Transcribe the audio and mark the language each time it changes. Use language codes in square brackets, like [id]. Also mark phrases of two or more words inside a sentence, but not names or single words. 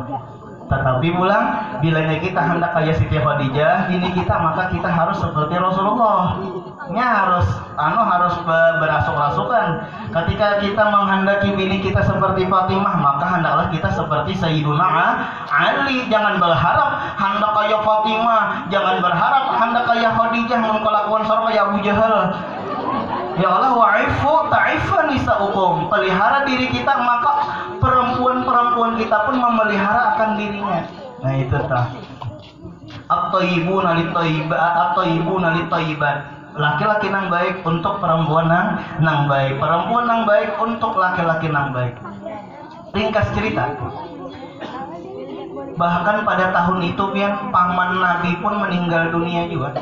[bjn] Tetapi pulang bilanya kita hendak kayak Siti Khadijah ini kita, maka kita harus seperti Rasulullah. Harus berasuk-rasukan. Ketika kita menghendaki bini kita seperti Fatimah, maka hendaklah kita seperti Sayyiduna Ali. Jangan berharap hendak kayak Fatimah, jangan berharap hendak kayak Khadijah mun kelakuan sarwa ya Abu Jahal. [ar] يا الله عفوا تعف نساؤكم. [bjn] Pelihara diri kita, maka perempuan-perempuan kita pun memelihara akan dirinya. Nah itu tah. [ar] الطيبون للطيبات. [bjn] Laki-laki nang baik untuk perempuan nang baik. Perempuan nang baik untuk laki-laki nang baik. Ringkas cerita. Bahkan pada tahun itu pian paman Nabi pun meninggal dunia juga.